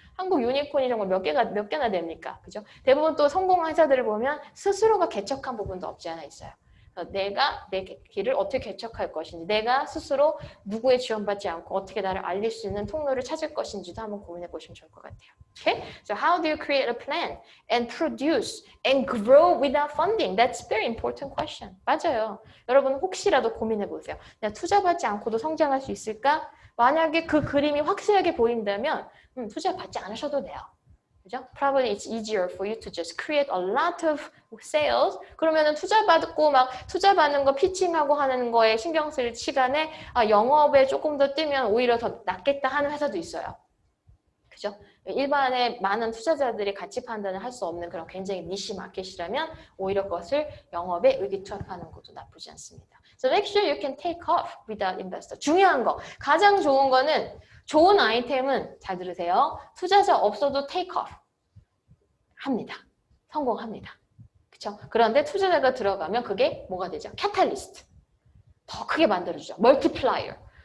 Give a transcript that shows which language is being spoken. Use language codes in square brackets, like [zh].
[ko] 한국 유니콘이 정말 몇 개나 됩니까? 그죠? 대부분 또 성공한 회사들을 보면 스스로가 개척한 부분도 없지 않아 있어요. 내가 내 길을 어떻게 개척할 것인지, 내가 스스로 누구의 지원받지 않고 어떻게 나를 알릴 수 있는 통로를 찾을 것인지도 한번 고민해 보시면 좋을 것 같아요. [en] Okay? So how do you create a plan and produce and grow without funding? That's very important question. [ko] 맞아요. 여러분 혹시라도 고민해 보세요. 내가 투자받지 않고도 성장할 수 있을까? 만약에 그 그림이 확실하게 보인다면 투자 받지 않으셔도 돼요. 그죠? [en] Probably it's easier for you to just create a lot of sales. [ko] 그러면은 투자 받고 막 투자 받는 거 피칭하고 하는 거에 신경 쓸 시간에 영업에 조금 더 뛰면 오히려 더 낫겠다 하는 회사도 있어요. 그죠? 일반의 많은 투자자들이 가치 판단을 할 수 없는 그런 굉장히 니시 마켓이라면 오히려 그것을 영업에 의기투합하는 것도 나쁘지 않습니다. [en] So make sure you can take off without investor. [ko] 중요한 거, 가장 좋은 거는 좋은 아이템은 잘 들으세요. 투자자 없어도 [en] take off [ko] 합니다. 성공합니다. 그렇죠? 그런데 투자자가 들어가면 그게 뭐가 되죠? 캐탈리스트. 더 크게 만들어주죠. 멀티플라이어.